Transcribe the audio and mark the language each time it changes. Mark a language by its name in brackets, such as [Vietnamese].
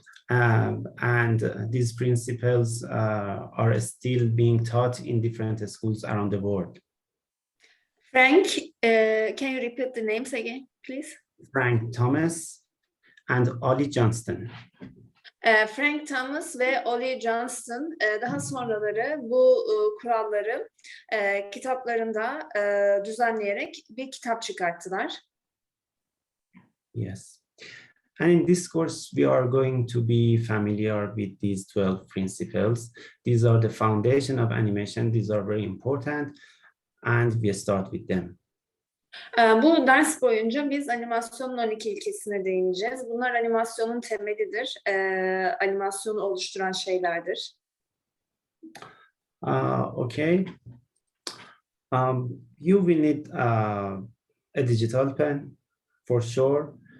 [English] And these principles are still being taught in different schools around the world. Frank, can you repeat the names again, please? Frank Thomas and Ollie Johnston. [Turkish] Frank Thomas ve Ollie Johnston daha sonraları bu kuralları kitaplarında düzenleyerek bir kitap çıkarttılar. [English] Yes. And in this course, we are going to be familiar with these 12 principles. These are the foundation of animation. These are very important, and we start with them. [Turkish] Bu ders boyunca biz animasyonun 12 ilkesine değineceğiz. Bunlar animasyonun temelidir. Animasyonu oluşturan şeylerdir. [English] Okay. You will need a digital pen for sure.